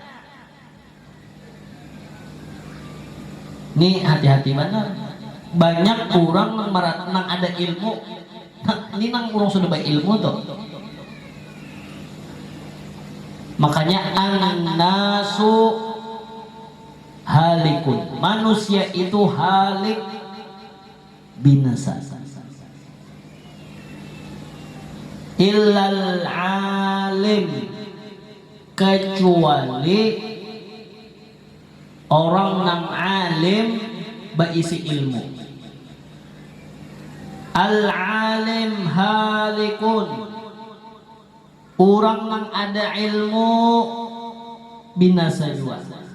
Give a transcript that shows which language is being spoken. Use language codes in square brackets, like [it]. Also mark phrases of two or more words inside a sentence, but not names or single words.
[bjn] Nih hati-hati benar. Banyak orang nang ada ilmu, ini nang orang sudah baik ilmu tuh. [ar] Makanya an-nasu halikun, [bjn] manusia itu halik, binasa. [ar] Illal alim, [bjn] kecuali orang nang alim berisi ilmu. [ar] Al-alim halikun, [bjn] orang nang ada ilmu binasa juga.